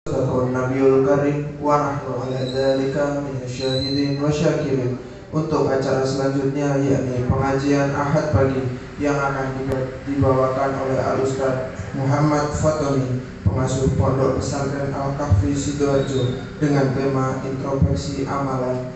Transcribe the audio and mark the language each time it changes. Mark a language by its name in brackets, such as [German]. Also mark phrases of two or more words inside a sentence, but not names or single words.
[Arabic] صدق النبي الكريم ونحن على ذلك من الشاهدين والشاكرين. [Indonesian] Untuk acara selanjutnya yakni pengajian Ahad pagi yang akan dibawakan oleh Al-Ustaz Muhammad Fatoni, pengasuh Pondok Pesantren Al-Kahfi Sidoarjo, dengan tema introspeksi amalan.